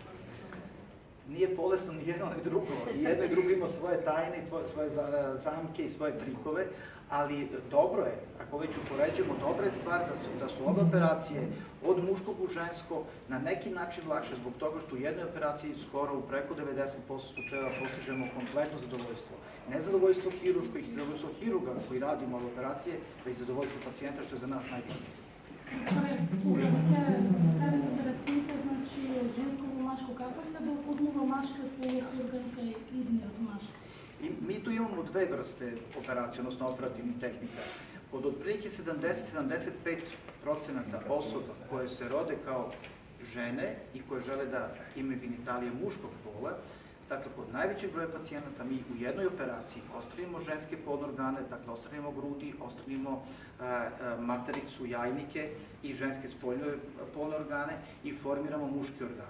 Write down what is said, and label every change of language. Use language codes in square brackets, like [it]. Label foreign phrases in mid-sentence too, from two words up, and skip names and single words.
[sr] Nije bolesno ni jedno ni drugo. I jedno i drugo ima svoje tajne, svoje zamke i svoje trikove, ali dobro je, ako već upoređujemo, dobra je stvar da su ove operacije od muškog u žensko na neki način lakše, zbog toga što u jednoj operaciji skoro u preko 90% slučajeva postižemo kompletno zadovoljstvo. Ne zadovoljstvo hiruško i zadovoljstvo hiruga koji radimo ove operacije, već zadovoljstvo pacijenta, što je za nas najbitnije. [mk] Правите операциите, значи од женско во машко, како се доформува машкиот полуорган кај идниот машко? [sr] Mi tu imamo dve vrste operacije, odnosno operativnih tehnika. Kod otprilike 70-75% osoba koje se rode kao žene i koje žele da imaju genitalije muškog pola, dakle, kod najvećeg broja pacijenata mi u jednoj operaciji ostranimo ženske polne organe, dakle, ostranimo grudi, ostranimo matericu, jajnike i ženske spoljne polne organe i formiramo muški organ.